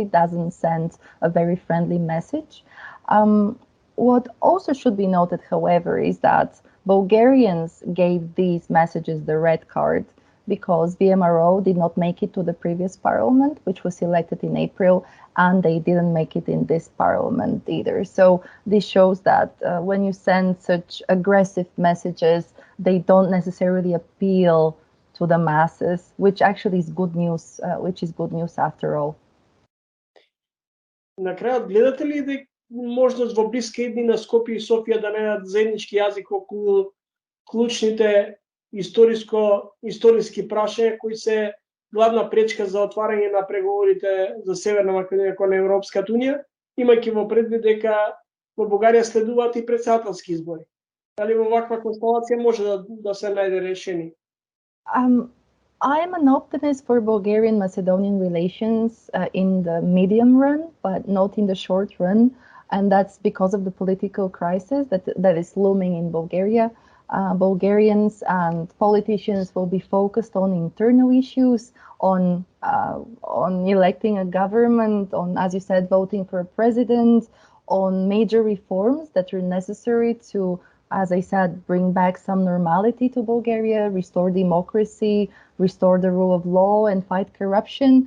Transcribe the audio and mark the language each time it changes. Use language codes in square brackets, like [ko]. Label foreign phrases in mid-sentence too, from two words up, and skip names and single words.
[en] It doesn't send a very friendly message. What also should be noted, however, is that Bulgarians gave these messages the red card because VMRO did not make it to the previous parliament, which was elected in April, and they didn't make it in this parliament either. So this shows that when you send such aggressive messages, they don't necessarily appeal to the masses, which actually is good news, after all. [mk] На крајот, гледате ли дека можност во блиска иднина Скопје и Софија да најдат заеднички јазик околу клучните историски прашања кои се главна пречка за отварање на преговорите за Северна Македонија кон Европската унија, имајќи во предвид дека во Бугарија следуваат и претседателски избори? Дали во ваква констелација може да се најде решение? [en] I am an optimist for Bulgarian-Macedonian relations in the medium run, but not in the short run. And that's because of the political crisis that is looming in Bulgaria. Bulgarians and politicians will be focused on internal issues, on electing a government, on, as you said, voting for a president, on major reforms that are necessary to, as I said, bring back some normality to Bulgaria, restore democracy, restore the rule of law, and fight corruption.